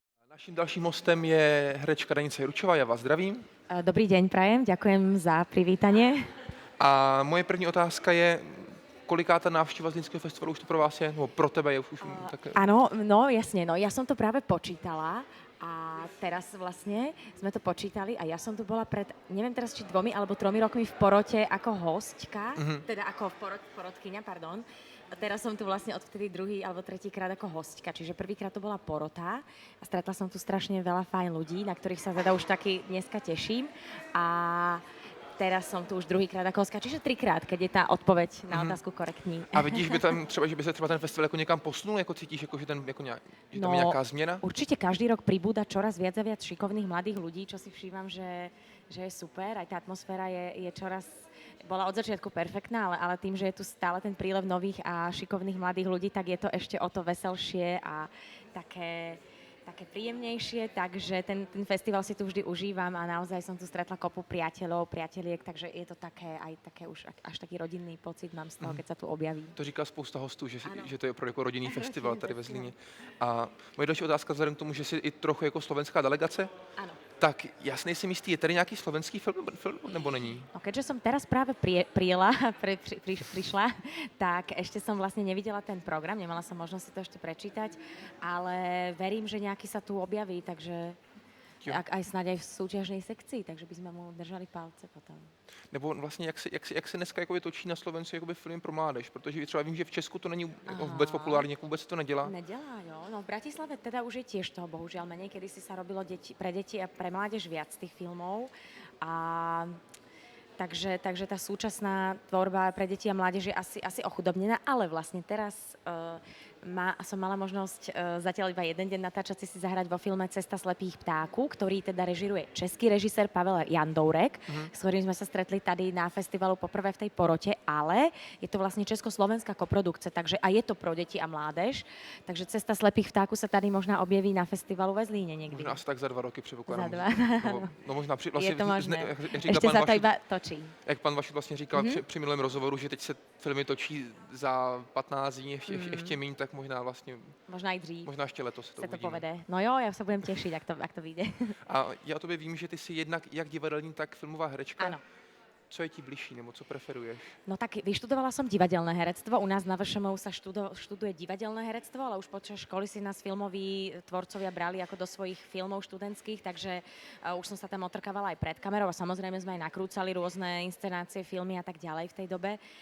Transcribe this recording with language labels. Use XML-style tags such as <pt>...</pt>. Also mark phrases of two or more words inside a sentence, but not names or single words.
<cs>Naším dalším hostem je herečka Danice Juručová, já vás zdravím.</cs> <sk>Dobrý deň, prajem, ďakujem za privítanie.</sk> <cs>A moje první otázka je, koliká ta návštěva z Zlínského festivalu už to pro vás je, nebo pro tebe je už tak...</cs> <sk>Áno, no jasne, no ja som to práve počítala a teraz vlastne sme to počítali a ja som tu bola pred, neviem teraz, či 2 alebo 3 rokmi v porote ako hostka, teda ako porodkyňa, pardon. A teraz som tu vlastne odvtedy druhý alebo tretí krát ako hostka, čiže prvýkrát to bola porota a stretla som tu strašne veľa fajn ľudí, na ktorých sa teda už taky dneska teším a teraz som tu už druhýkrát ako hostka, čiže 3-krát, keď je tá odpoveď na otázku korektní.</sk> <cs>A vidíš by tam třeba, že by se třeba ten festival jako někam posunul, jako cítíš, jako, že, že tam je nějaká změna?</cs> <sk>Určite každý rok pribúda čoraz viac a viac šikovných mladých ľudí, čo si všímam, že je super. Aj tá atmosféra je čoraz, bola od začiatku perfektná, ale tým, že je tu stále ten prílev nových a šikovných mladých ľudí, tak je to ešte o to veselšie a také príjemnejšie, takže ten festival si tu vždy užívam a naozaj som tu stretla kopu priateľov, priateliek, takže je to také už až taký rodinný pocit mám z toho, keď sa tu objaví.</sk> <cs>To říká spousta hostů, že to je opravdu jako rodinný festival tady ve Zlíně. A moje další otázka vzhledem k tomu, že jsi i trochu jako slovenská delegace,</cs> <sk>Áno.</sk> <cs>tak jasný si jistý, je tady nějaký slovenský film nebo není?</cs> <sk>No, keďže som teraz práve prišla, tak ešte som vlastne nevidela ten program, nemala som možnosť si to ešte prečítať, ale verím, že nejaký sa tu objaví, takže aj snáď aj v súťažnej sekcii, takže by sme mu držali palce potom.</sk> <cs>Nebo vlastně jak se dneska jakoby točí na Slovensku jakoby filmy pro mládež, protože třeba vím, že v Česku to není jako vůbec populární, jako vůbec se to nedělá.</cs> <sk>Nedelá, jo. No v Bratislave teda už je tiež toho bohužiaľ menej, kedy si sa robilo pre deti a pre mládež viac tých filmov. A takže tá súčasná tvorba pre deti a mládež je asi ochudobnená, ale vlastne teraz som mala možnosť zatiaľ iba jeden deň natáčať si zahrať vo filme Cesta slepých ptáku, ktorý teda režiruje český režisér Pavel Jandourek, s ktorým sme sa stretli</sk> <cs>tady na festivalu poprvé</cs> <sk>v tej porote, ale je to vlastne československá koprodukcia, takže aj je to pro deti a mládež.</sk> <cs>Takže Cesta slepých ptáku sa tady možná objaví na festivalu ve Zlíne niekdy. Možná asi tak za 2 roky předpokládám. Za 2. No možná</cs> <sk>Je to možné.</sk> <cs>Jak</cs> <sk>Ešte sa to iba točí.</sk> <cs>Jak pan Vašut vlastně říkal při minulém rozhovoru, že teď se filmy točí za 15 dní, ještě méně, tak možná vlastně... Možná aj dřív. Možná ještě letos se to uvidíme. povede.</cs> <sk>No jo, ja sa budem tešiť, ak to vyjde.</sk> <cs>A já o tobě vím, že ty jsi jednak jak divadelní, tak filmová herečka.</cs> <sk>Áno.</sk> <cs>Co je ti bližší, nebo co preferuješ?</cs> <sk>No tak vyštudovala som divadelné herectvo. U nás na VŠMU sa študuje divadelné herectvo, ale už počas školy si nás filmoví tvorcovia brali ako do svojich filmov študentských, takže už som sa tam otrkávala aj pred kamerou a samozrejme sme aj nakrúcali rôzne inscenácie, filmy a tak ďalej v tej dobe.</sk>